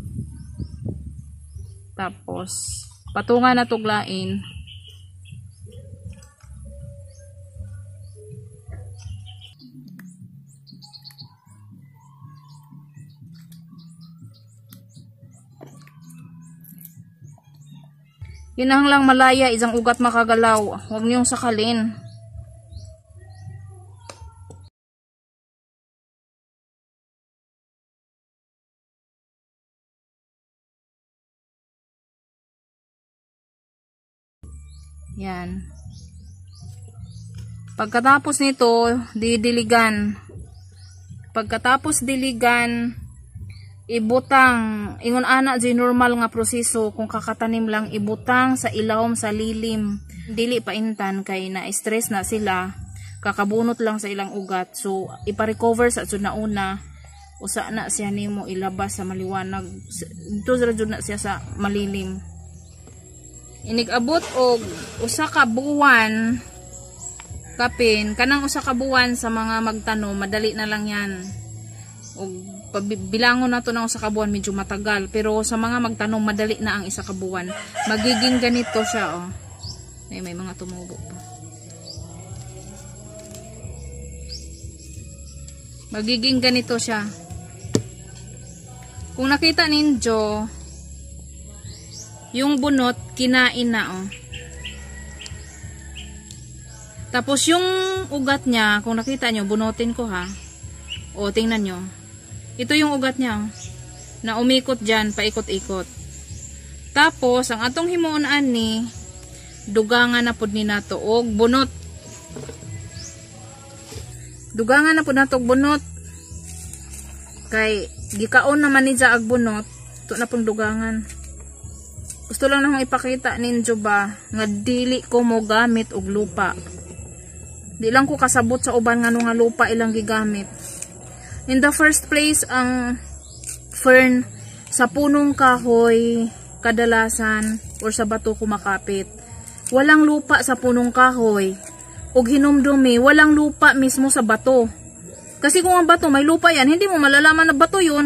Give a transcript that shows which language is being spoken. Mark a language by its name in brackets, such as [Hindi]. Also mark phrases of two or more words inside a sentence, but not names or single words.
[Filipino] Tapos patungan na tuglain. Kinahanglang malaya isang ugat makagalaw. Huwag niyong sakalin. Yan. Pagkatapos nito, didiligan. Pagkatapos diligan, [Cebuano] ibutang. Ingon ana di normal nga proseso kung kakatanim lang ibutang sa ilawom sa lilim. Dili paintan kay na-stress na sila. Kakabunot lang sa ilang ugat. So, ipa-recover sa sud na una. Usa na siya nimo ilabas sa maliwanag. Dito sa jud na siya sa malilim. Inigabot og usa ka buwan kapin kanang usa ka buwan sa mga magtanom madali na lang yan og bilangon nato ng usa ka buwan [Filipino] medyo matagal pero sa mga magtanom madali na ang isa ka buwan magiging ganito siya may mga tumubo pa magiging ganito siya kung nakita ninyo yung bunot, kinain na Tapos yung ugat niya, kung nakita nyo, bunutin ko ha. Tingnan nyo. Ito yung ugat niya. Na umikot dyan, paikot-ikot. Tapos, [Cebuano] ang atong himuon ani, dugangan na pod ni nato og bunot. Dugangan na pod nato og bunot. Kay, gikaon naman ni ag bunot. [Filipino] Ito na pong dugangan. [Cebuano] Gusto lang na ipakita ninyo ba nga dili ko mo gamit og lupa. Di lang ko kasabot sa uban nga nga lupa ilang gigamit. [English] In the first place, [Filipino] ang fern sa punong kahoy kadalasan or sa bato kumakapit. Walang lupa sa punong kahoy. [Cebuano] Og hinumdumi, [Filipino] walang lupa mismo sa bato. Kasi kung ang bato may lupa yan, hindi mo malalaman na bato yun.